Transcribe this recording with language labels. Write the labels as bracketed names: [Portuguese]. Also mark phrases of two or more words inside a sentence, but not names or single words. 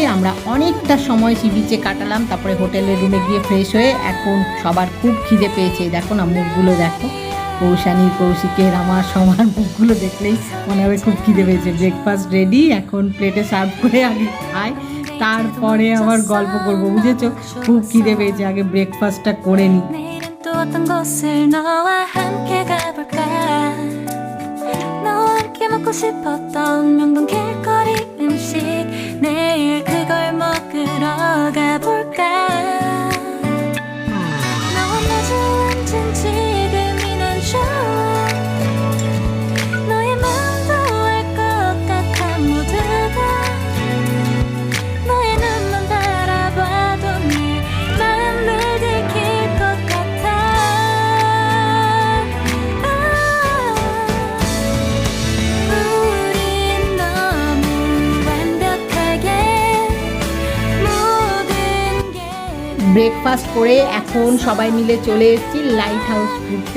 [Bangla] আমরা অনেকটা সময় সি বিচে কাটালাম, তারপরে হোটেলের রুমে গিয়ে ফ্রেশ হয়ে এখন সবার খুব খিদে পেয়েছে। দেখো না মুখগুলো দেখো, কৌশানীর, কৌশিকের, আমার সবার মুখগুলো দেখলেই মনে হবে খুব খিদে পেয়েছে। [English] breakfast ready, [Bangla] এখন প্লেটে সার্ভ করে আগে খাই, তারপরে আবার গল্প করবো, বুঝেছো? খুব খিদে পেয়েছে, আগে ব্রেকফাস্টটা করে নিই। [Korean] 먹고 싶었던 명동 길거리 음식 내일 그걸 먹으러 가볼까 너와 마주 앉은 지금이 난 좋아 너의 마음도 알 것 같아 모두가 너의 눈만 바라봐도 네 마음을 들킬 것 같아 [Bangla] ব্রেকফাস্ট করে এখন সবাই মিলে চলে এসেছি লাইট হাউস ঘুরতে।